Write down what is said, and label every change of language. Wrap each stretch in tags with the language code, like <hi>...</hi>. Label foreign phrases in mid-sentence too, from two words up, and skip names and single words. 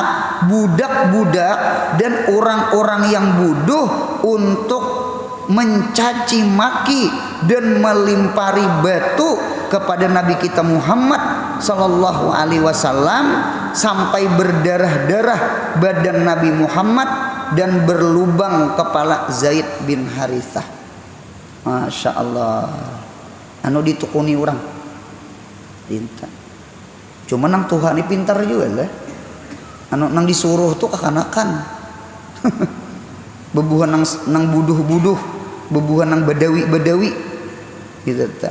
<id>budak-budak dan orang-orang yang bodoh untuk mencaci maki dan melimpari batu kepada Nabi kita Muhammad</id> <ar>صلى الله عليه وسلم</ar> <id>sampai berdarah-darah badan Nabi Muhammad dan berlubang kepala Zaid bin Harithah.</id> <bjn>Masya Allah, ditukuni orang pintar. Cuma nang Tuhan ini pintar juga lah. Nang disuruh tuh kekanakan. Bebuhan nang buduh-buduh, bebuhan nang badawi gitu tak.</bjn>